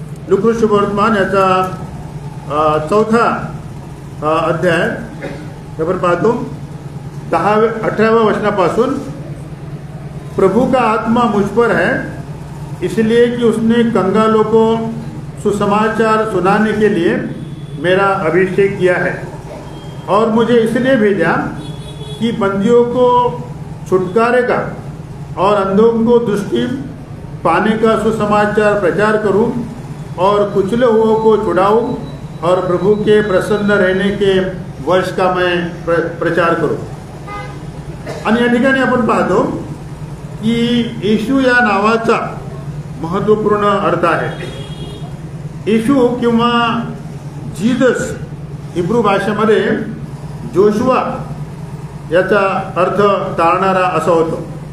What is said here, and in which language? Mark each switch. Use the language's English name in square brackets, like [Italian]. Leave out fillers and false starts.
[Marathi] लूका शुभवर्तमान याचा 4 अध्याय आपण पाहतो 18व्या वचनापासून. [Hindi] प्रभु का आत्मा मुझ पर है, इसलिए कि उसने कंगालों को सुसमाचार सुनाने के लिए मेरा अभिषेक किया है, और मुझे इसलिए भेजा कि बंदियों को छुटकारे का और अंधों को दृष्टि पाने का सुसमाचार प्रचार करूं, और कुचले हुओं को छुड़ाऊं, और प्रभु के प्रसन्न रहने के वर्ष का मैं प्रचार करूं. [Marathi] आणि या ठिकाणी आपण पाहतो की येशू या नावाचा महत्त्वपूर्ण अर्थ आहे. येशू किंवा जीसस हिब्रू भाषेमध्ये जोशुआ याचा अर्थ तारणारा असा होतो.